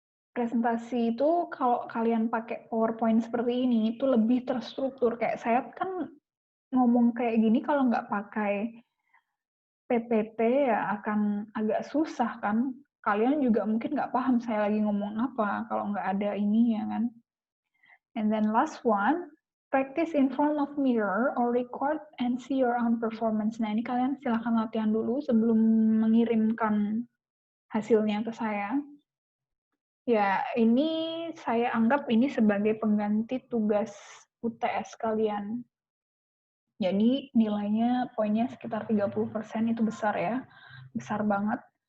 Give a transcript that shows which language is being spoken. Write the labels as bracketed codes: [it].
[id] presentasi itu kalau kalian pakai PowerPoint seperti ini, itu lebih terstruktur. Kayak saya kan ngomong kayak gini kalau nggak pakai PPT ya akan agak susah kan. Kalian juga mungkin nggak paham saya lagi ngomong apa kalau nggak ada ini ya kan. [en] And then last one, practice in front of mirror or record and see your own performance. [id] Nah ini kalian silahkan latihan dulu sebelum mengirimkan hasilnya ke saya. Ya, ini saya anggap ini sebagai pengganti tugas UTS kalian. Jadi nilainya poinnya sekitar 30% itu besar ya. Besar banget.